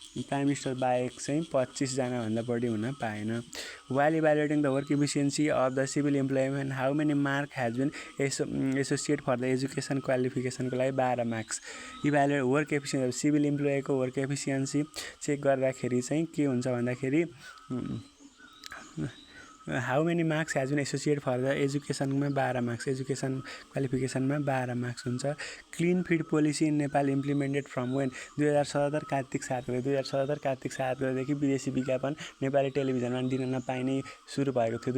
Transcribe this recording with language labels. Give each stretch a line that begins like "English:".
Nepali: Prime minister बाहेक चाहिँ 25 जना भन्दा बढी हुन पाएन।
English: While evaluating the work efficiency of the civil employment, how many mark has been associated for the education qualification
Nepali: को लागि 12 marks. Evaluate work efficiency, civil इम्प्लोयको work efficiency check गर्दाखेरि चाहिँ के हुन्छ भन्दाखेरि
English: how many marks has been associate for the एजुकेसनमा 12 marks, education क्वालिफिकेसनमा
Nepali: 12 marks हुन्छ।
English: clean feed policy in Nepal implemented from when
Nepali: 2077 कार्तिक 7 गते 2077 कार्तिक 7 गतेदेखि विदेशी विज्ञापन नेपाली टेलिभिजनमा दिन नपाइने सुरु भएको थियो।